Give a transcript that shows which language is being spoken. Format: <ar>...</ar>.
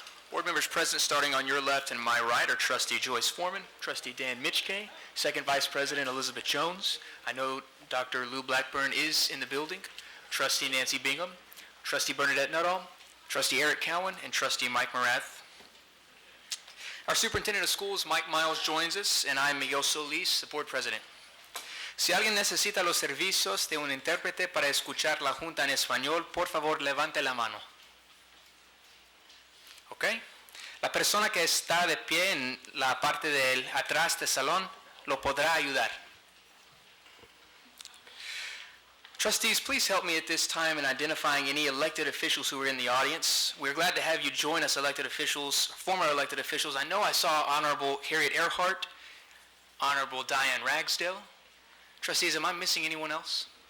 <en>Board members present starting on your left and my right are Trustee Joyce Foreman, Trustee Dan Mitchkay, Second Vice President Elizabeth Jones. I know Dr. Lou Blackburn is in the building, Trustee Nancy Bingham, Trustee Bernadette Nuttall, Trustee Eric Cowan, and Trustee Mike Morath. Our Superintendent of Schools, Mike Miles, joins us, and I'm Miguel Solis, the Board President.</en> <es>Si alguien necesita los servicios de un intérprete para escuchar la Junta en español, por favor, levante la mano. ¿Ok? La persona que está de pie en la parte de atrás del salón lo podrá ayudar.</es> <en>Trustees, please help me at this time in identifying any elected officials who are in the audience. We're glad to have you join us, elected officials, former elected officials. I know I saw Honorable Harriet Earhart, Honorable Diane Ragsdale. Trustees, am I missing anyone else?</en>